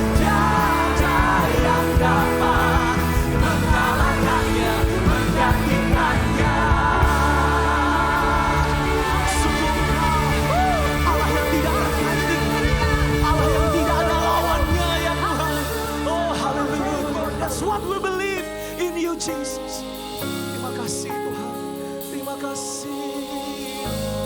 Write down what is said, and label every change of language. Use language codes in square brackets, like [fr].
[id] Tiada yang dapat mengalahkannya, menggantikannya. Sungguh Allah yang tidak terganti, Allah yang tidak ada lawannya, ya Tuhan. [en] Oh haleluya, that's what we believe in you, Jesus. [id] Terima kasih Tuhan, terima kasih.